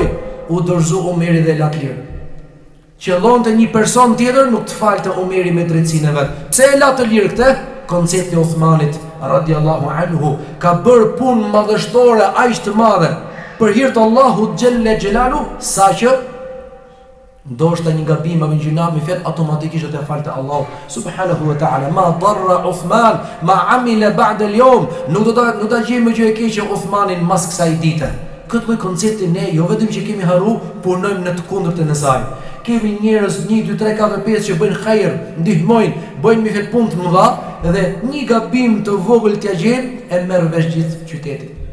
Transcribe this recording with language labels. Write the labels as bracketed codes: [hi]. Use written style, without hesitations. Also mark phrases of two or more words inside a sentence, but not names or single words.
[sq] U dorëzu Omeri dhe la lir. Qëllonte një person tjetër, nuk të falte Omeri me drejtsinë e vet. Pse e la të lir këtë? Koncepti i Uthmanit [ar] رضي الله عنه [sq] ka bërë punë madhështore aq të madhe për hir të Allahut [ar] جل جلاله, [sq] saqë ndoshta një gabim apo një gjuna me fjalë automatikisht do të falte Allahu [ar] سبحانه وتعالى. ما ضر عثمان ما عمل بعد اليوم. [sq] Nuk do ta gjejmë më gjë e keqe Uthmanin mas kësaj dite. Këtë lloj koncepti ne jo vetëm që kemi harru, punojmë në të kundërtën e saj. Kemi njerëz 1 2 3 4 5 që bëjnë hajër, ndihmojnë, bëjnë me fjalë punë të mëdha dhe një gabim të vogël t'ia gjejnë e merr vesh gjithë qytetin.